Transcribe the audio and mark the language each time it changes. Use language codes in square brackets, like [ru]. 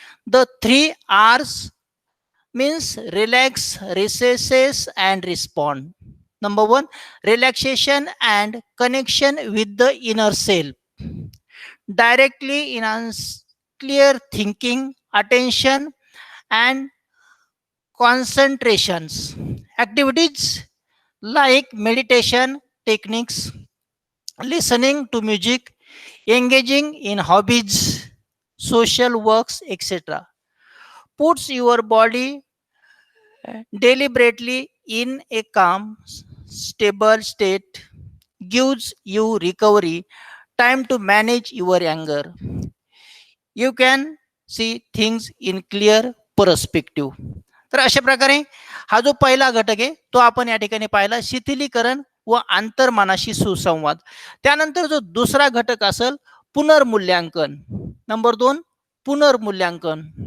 [en] The 3 R's means relax, recesses and respond. Number 1 relaxation and connection with the inner self. Directly enhance clear thinking, attention and concentrations. Activities like meditation techniques, listening to music, engaging in hobbies, social works, etc. Puts your body deliberately in a calm, stable state, gives you recovery, time to manage your anger. You can see things in clear perspective. [mr] तर अशा प्रकारे हा जो पहिला घटक आहे तो आपण या ठिकाणी पाहिला, शिथिलीकरण व अंतर्मनाशी सुसंवाद. त्यानंतर जो दुसरा घटक असेल पुनर्मूल्यांकन. नंबर 2 पुनर्मूल्यांकन.